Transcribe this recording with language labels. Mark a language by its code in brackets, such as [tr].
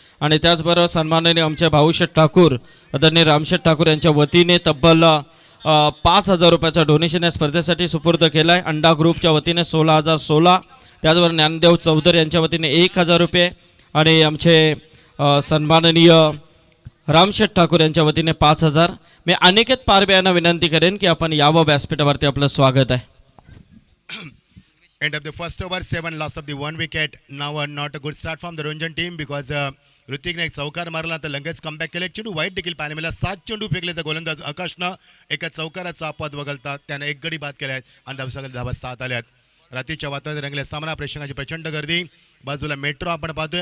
[mr] आणि त्याचबरोबर सन्माननीय आमचे भाऊशेठ ठाकूर आदरणीय रामशेठ ठाकूर यांच्या वतीने तब्बल 5,000 रुपयाचा डोनेशन या स्पर्धेसाठी सुपूर्द केला आहे. अंडा ग्रुपच्या वतीने 16,016, त्याचबरोबर ज्ञानदेव चौधरी यांच्या वतीने 1,000 रुपये आणि आमचे सन्माननीय रामशेठ ठाकूर यांच्या वतीने 5,000. मी अनिकेत पारबे यांना विनंती करेन की आपण यावं व्यासपीठावरती. आपलं स्वागत आहे. [en] End of the first over, 7 loss of the 1 wicket. Now not a good start from the Ranjan team because [mr] ऋतिकने एक चौकार मारला तर लगेच कमबॅक केले. एक चेंडू वाईट देखील पाहायला मिळाला. 7 चेंडू फेकले तर गोलंदाज आकाशनं एका चौकाराचा अपवाद वगळता त्याने एक गडी बाद केला आहे आणि धावा 7 आल्यात. रात्रीच्या वातावरणात रंगले सामना, प्रेक्षकांची प्रचंड गर्दी. बाजूला मेट्रो आपण पाहतोय.